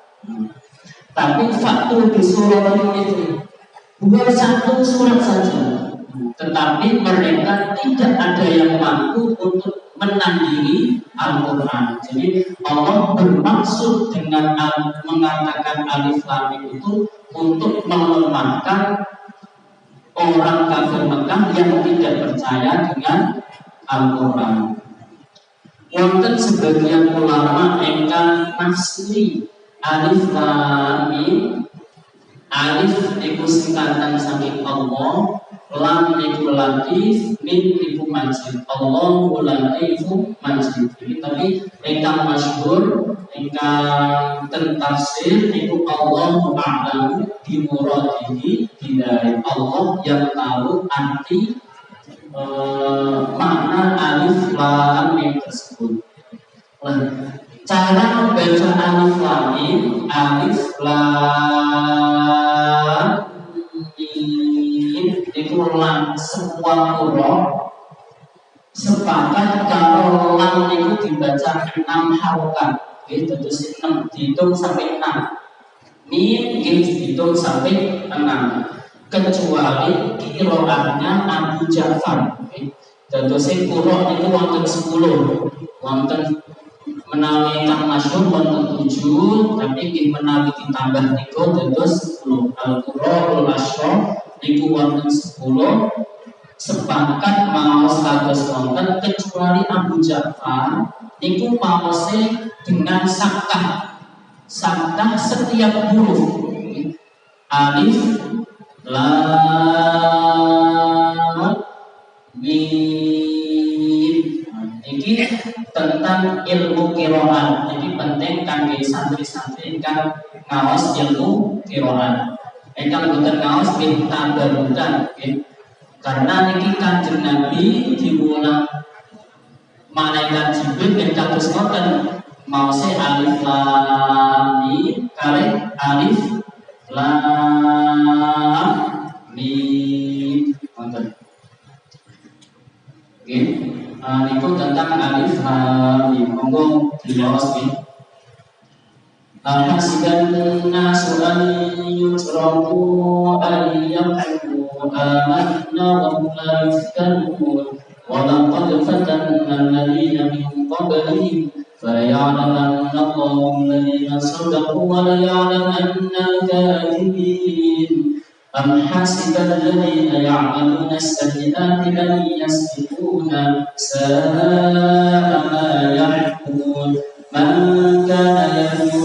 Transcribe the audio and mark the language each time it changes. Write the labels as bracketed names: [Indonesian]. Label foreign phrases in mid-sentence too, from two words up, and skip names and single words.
[Indonesian] Tapi faktor di surat itu bukan satu surat saja, tetapi mereka tidak ada yang mampu untuk menandingi Al-Quran. Jadi Allah bermaksud dengan mengatakan [Arabic] الم [Indonesian] itu untuk melemahkan orang kafir Mekah yang tidak percaya dengan Al-Quran. [Javanese] Wonten sebagian ulama ingkang nafsiri [Arabic] الم. [Javanese] Alif niku singkatan saking Allah, lam niku latif, mim niku majid. [Arabic] الله لطيف مجيد. [Javanese] Tapi ingkang masyhur, ingkang tafsir niku [Arabic] الله أعلم بمراده بذلك. [Indonesian] Allah yang tahu arti makna [Arabic] الم [Indonesian] tersebut. Cara membaca [Arabic] الم, الم [Indonesian] itu lam semua huruf sepakat kalau lam itu dibaca 6 harokat. Itu terus 6 dihitung sampai 6. Mim dihitung sampai 6. Kecuali qiraatnya Abu Ja'far. [Javanese] Dadose qira itu wonten 10. Wonten menawi kang masyhur wonten 7, tapi nggih menawi ditambah niku dados 10. Al-Qur'anul Asyra niku wonten 10. Sepakat maos kados wonten kecuali Abu Ja'far niku maose dengan saktah. [Indonesian] Saktah setiap huruf. [Arabic] الم. [Indonesian] Ini tentang ilmu qiraat. [Javanese] Jadi penting kangge santri-santri ingkang ngaos ilmu qiraat. Ingkang boten ngaos nggih tambah-tambahan nggih. Karena niki Kanjeng Nabi diwulang malaikat Jibril ing kados ngoten maose [Arabic] الم [Javanese] kare [Arabic] الم [Javanese] wonten. Nggih, niku tentang [Arabic] الم. [Javanese] Monggo diwaos nggih. [Arabic] أحسب الناس أن يتركوا أن يقولوا آمنا وهم لا يفتنون ولقد فتنا الذين من قبلهم فَلَيَعْلَمَنَّ اللَّهُ الَّذِينَ صَدَقُوا وَلَيَعْلَمَنَّ الْكَاذِبِينَ أَمْ حَسِبَ الَّذِينَ يَعْمَلُونَ السَّيِّئَاتِ أَن يَسْبِقُونَا سَاءَ مَا يَحْكُمُونَ مَنْ كَانَ يَرْجُو